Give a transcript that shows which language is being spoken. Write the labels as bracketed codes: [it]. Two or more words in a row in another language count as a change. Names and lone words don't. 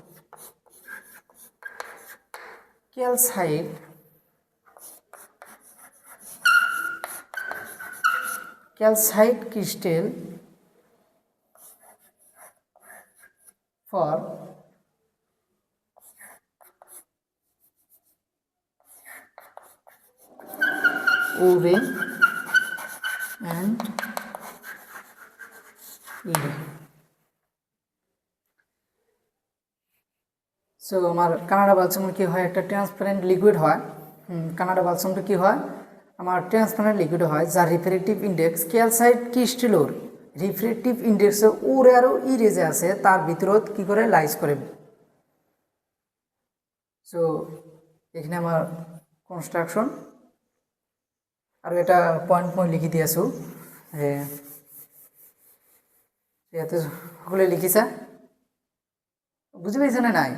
[en] calcite crystal for ORE and ERE. [as] সো আমার কানাডা বালসামের কি হয়, একটা [en] transparent liquid [as] হয়। কানাডা বালসামটা কি হয়, আমার [en] transparent liquid [as] হয় যার [en] refractive index calcite [as] ক্রিস্টালর [en] refractive index ORE [as] আরও ইরে যে আছে তার ভিতরত কি করে লাইজ করে। সো এখানে আমার কনস্ট্রাকশন আর এটা পয়েন্ট মই লিখি দি আছো, ইয়াতে সকলে লিখিছা, বুঝি পাইছা না নাই?